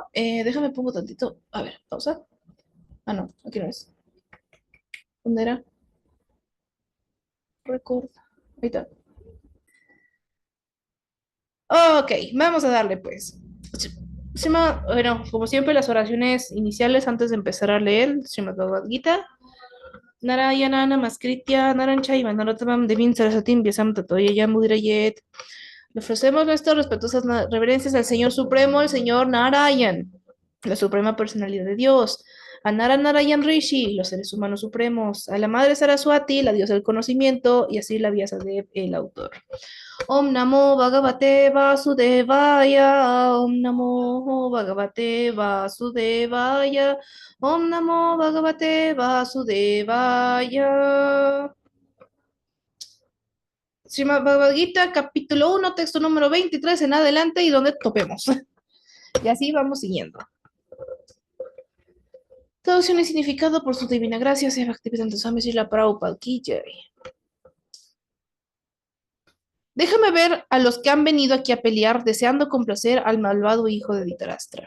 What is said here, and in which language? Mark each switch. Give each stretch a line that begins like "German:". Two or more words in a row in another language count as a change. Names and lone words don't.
Spanish: Déjame pongo tantito. A ver, pausa. Ah, no, aquí no es. ¿Dónde era? Record. Ahí está. Ok, vamos a darle pues. Bueno, como siempre, las oraciones iniciales antes de empezar a leer Srimad Bhagavad Gita.
Sanskrit: नारायण नमस्कृत्य नरञ्चैव नरोत्तमम् देवीम् सरसतीम् व्यासम् ततोय यमुदिरयेत्.
Spanish: Le ofrecemos nuestras respetuosas reverencias al Señor Supremo, el Señor Narayan, la Suprema Personalidad de Dios, a Narayan Rishi, los seres humanos supremos, a la Madre Saraswati, la diosa del conocimiento, y así la Vyasadeva, el autor.
Sanskrit: ॐ नमो भगवते वासुदेवाय, ॐ नमो भगवते वासुदेवाय, ॐ नमो भगवते वासुदेवाय.
Spanish: Srimad Bhagavad Gita, capítulo 1, texto número 23 en adelante y donde topemos. Y así vamos siguiendo. Traducción y significado por su divina gracia, sea Bhaktivedanta Swami Srila Prabhupada
Hindi: की जय.
Spanish: Déjame ver a los que han venido aquí a pelear deseando complacer al malvado hijo de Dhritarashtra.